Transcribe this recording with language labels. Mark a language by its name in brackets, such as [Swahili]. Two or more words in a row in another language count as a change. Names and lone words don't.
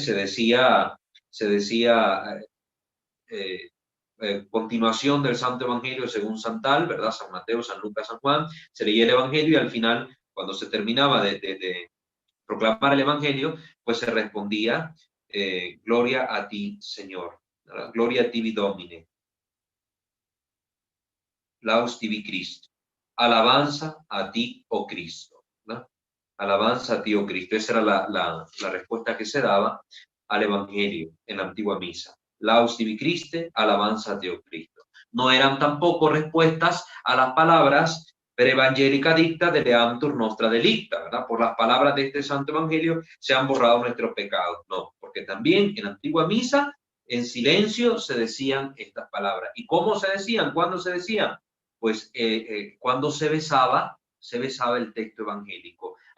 [Spanish] Se decía continuación del Santo Evangelio según Santal, ¿verdad? San Mateo, San Lucas, San Juan. Se leía el evangelio y al final, cuando se terminaba de proclamar el evangelio, pues se respondía: gloria a ti, Señor, ¿verdad? Gloria a ti, [Latin] Domine. Laus tibi Cristo. [Spanish] Alabanza a ti, oh Cristo, ¿verdad? Alabanza a ti, oh Cristo. Esa era la respuesta que se daba al evangelio en la antigua misa. [Latin] Laus tibi Christe, [Spanish] alabanza a ti, oh Cristo. No eran tampoco respuestas a las palabras [Latin] per evangelica dicta deleantur nostra delicta, [Spanish] ¿verdad? Por las palabras de este santo evangelio se han borrado nuestros pecados. No, porque también en la antigua misa, en silencio, se decían estas palabras. ¿Y cómo se decían? ¿Cuándo se decían? Pues cuando se besaba el texto evangélico.